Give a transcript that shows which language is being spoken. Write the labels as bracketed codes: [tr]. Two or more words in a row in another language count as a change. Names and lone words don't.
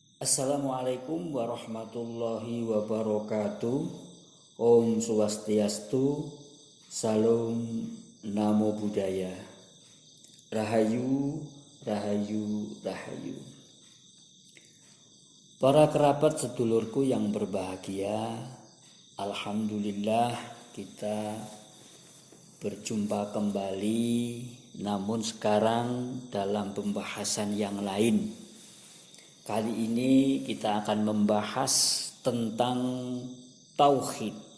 [ar] السلام عليكم ورحمة الله وبركاته. [ban] Om Swastiastu, Salam [pi] Namo Buddhaya. [jv] Rahayu, Rahayu, Rahayu. [id] Para kerabat sedulurku yang berbahagia, alhamdulillah kita berjumpa kembali, namun sekarang dalam pembahasan yang lain. Kali ini kita akan membahas tentang tauhid.